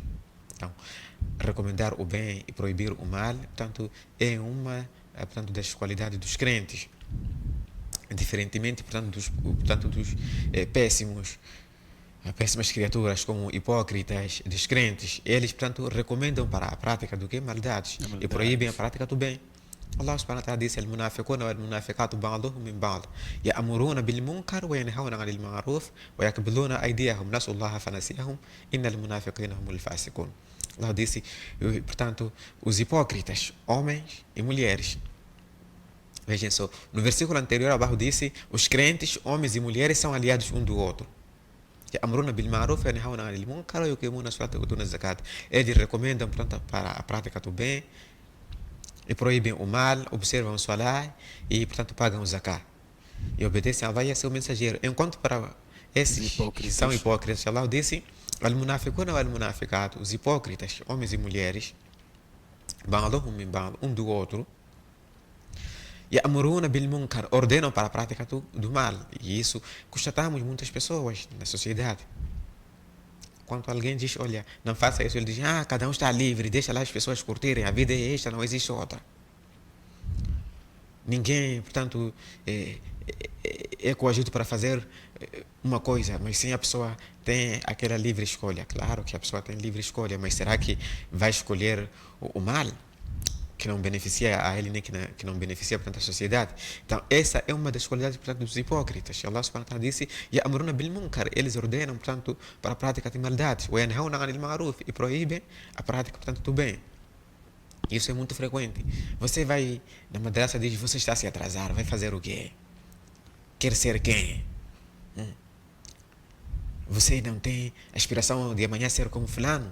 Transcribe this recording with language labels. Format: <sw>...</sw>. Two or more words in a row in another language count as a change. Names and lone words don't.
<pt>Então, recomendar o bem e proibir o mal, portanto, é uma, portanto, das qualidades dos crentes. Diferentemente, portanto, dos péssimas criaturas como hipócritas, descrentes, eles, portanto, recomendam para a prática do que? Maldades. E proíbem a prática do bem.</pt> <ar>الله سبحانه وتعالى disse: "المنافقون والمنافقات بعضهم من بعض يأمرون بالمنكر وينهون عن المعروف ويقبضون أيديهم نسوا الله فنسيهم إن المنافقين هم الفاسقون."</ar> <pt>Allah disse, portanto, os hipócritas, homens e mulheres. Vejam só, no versículo anterior, abaixo disse: os crentes, homens e mulheres, são aliados um do outro.</pt> <ar>يأمرون بالمعروف وينهون عن المنكر ويقيمون الصلاة ويؤتون الزكاة.</ar> <pt>Eles recomendam, portanto, para a prática do bem e proíbem o mal, observam o salah e, portanto, pagam o zakat. E obedecem a Allah e a seu mensageiro. Enquanto para esses que são hipócritas,</pt> <ar>Allah disse: المنافقون والمنافقات,</ar> <pt>os hipócritas, homens e mulheres,</pt> <ar>بعضهم من بعض,</ar> <pt>um do outro,</pt> <ar>يأمرون بالمنكر,</ar> <pt>ordenam para a prática do mal. E isso constatamos muitas pessoas na sociedade. Quando alguém diz: olha, não faça isso, ele diz: cada um está livre, deixa lá as pessoas curtirem, a vida é esta, não existe outra. Ninguém, portanto, é coagido para fazer uma coisa, mas sim a pessoa tem aquela livre escolha. Claro que a pessoa tem livre escolha, mas será que vai escolher o mal? Que não beneficia a ele nem que não beneficia, portanto, a sociedade. Então, essa é uma das qualidades, portanto, dos hipócritas.</pt> <ar>الله سبحانه وتعالى disse: "يأمرون بالمنكر",</ar> <pt>eles ordenam, portanto, para a prática de maldades.</pt> <ar>"وينهون عن المعروف",</ar> <pt>e proíbem a prática, portanto, do bem. Isso é muito frequente. Você vai na madraça e diz: você está a se atrasar, vai fazer o quê? Quer ser quem? Você não tem aspiração de amanhã ser como fulano?</pt>